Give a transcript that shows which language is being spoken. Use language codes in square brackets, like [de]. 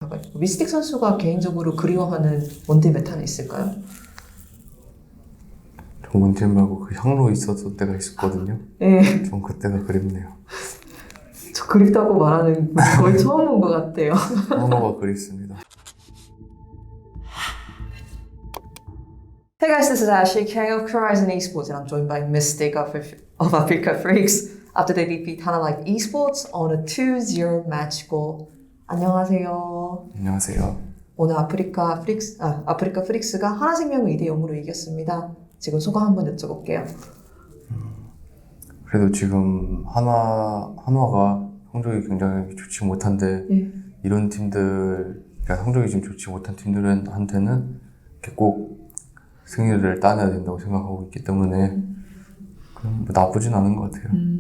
[ko] 메타가 있고, 미스틱 선수가 개인적으로 그리워하는 원딜 메타는 있을까요? 전 원딜 말고 그 향로 있었을 때가 있었거든요. 네. 전 그때가 그립네요. 저 그립다고 말하는 거의 처음 본 것 같아요. 향로가 그립습니다. [en] Hey guys, this is Ashley, King of Horizon Esports, and I'm joined by Mystic of Africa Freaks after they defeat Hana Life Esports on a 2-0 match goal. [ko] 안녕하세요. 안녕하세요. 오늘 아프리카 프릭스가 하나생명을 2대0으로 이겼습니다. 지금 소감 한번 여쭤볼게요. 그래도 지금 한화가 성적이 굉장히 좋지 못한데 이런 팀들, 그러니까 성적이 지금 좋지 못한 팀들한테는 이렇게 꼭 승리를 따내야 된다고 생각하고 있기 때문에 뭐 나쁘진 않은 것 같아요.